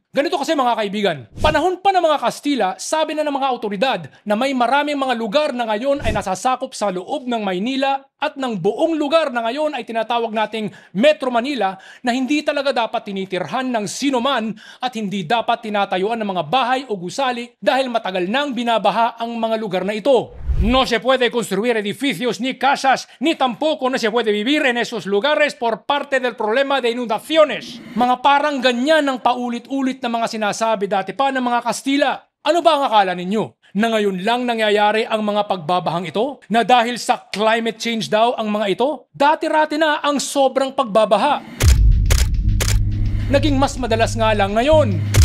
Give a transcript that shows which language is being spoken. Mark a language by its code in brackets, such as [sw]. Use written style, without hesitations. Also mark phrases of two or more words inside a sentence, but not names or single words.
[tl] Ganito kasi mga kaibigan, panahon pa ng mga Kastila, sabi na ng mga autoridad na may maraming mga lugar na ngayon ay nasasakop sa loob ng Maynila at ng buong lugar na ngayon ay tinatawag nating Metro Manila na hindi talaga dapat tinitirhan ng sinoman at hindi dapat tinatayuan ng mga bahay o gusali dahil matagal nang binabaha ang mga lugar na ito. [es] No se puede construir edificios ni casas, ni tampoco no se puede vivir en esos lugares por parte del problema de inundaciones. [tl] Mga parang ganyan ang paulit-ulit na mga sinasabi dati pa ng mga Kastila. Ano ba ang akala ninyo? Na ngayon lang nangyayari ang mga pagbabahang ito? Na dahil sa [en] climate change [tl] daw ang mga ito? Dati-rati na ang sobrang pagbabaha. Naging mas madalas nga lang ngayon.